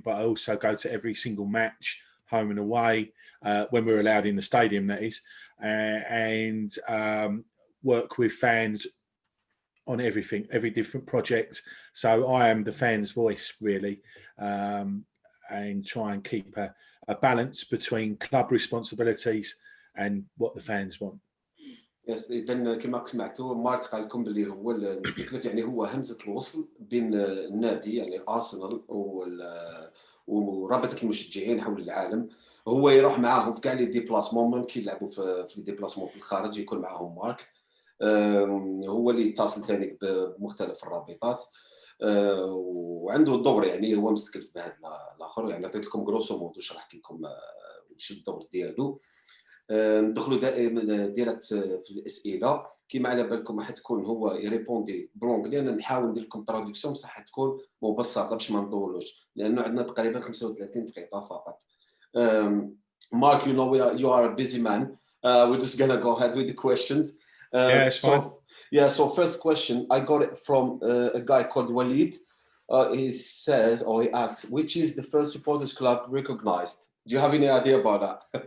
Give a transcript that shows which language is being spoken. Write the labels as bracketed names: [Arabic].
[English] But I also go to every single match, home and away, when we're allowed in the stadium, that is, and work with fans on everything, every different project. So I am the fans' voice, really, and try and keep a balance between club responsibilities and what the fans want. [Arabic] يس، إذا كما سمعتوا مارك قال لكم باللي هو المستكلف، يعني هو همزة الوصل بين النادي يعني أرسنال ورابطة المشجعين حول العالم. هو يروح معاهم في كاع لي ديبلاسمون، ممكن يلعبوا في لي ديبلاسمون في الخارج، يكون معاهم مارك. هو اللي يتصل ثاني بمختلف الرابطات، وعنده الدور، يعني هو مستكلف بهذا الاخر. يعني عطيت لكم غروسو مودو، شرحت لكم واش الدور ديالو. ندخلوا دائما ديريكت في الاسئله. كما على بالكم راح تكون هو يريبوندي بلونجلي، انا نحاول ندير لكم تراديكسيون بصح تكون مبسطه باش ما نطولوش، لانه عندنا تقريبا 35 دقيقه فقط. [English] Mark, you know you are a busy man. We're just gonna go ahead with the questions. Yeah, it's fine. So first question, I got it from a guy called Walid. He says, or he asks, which is the first supporters club recognized? Do you have any idea about that?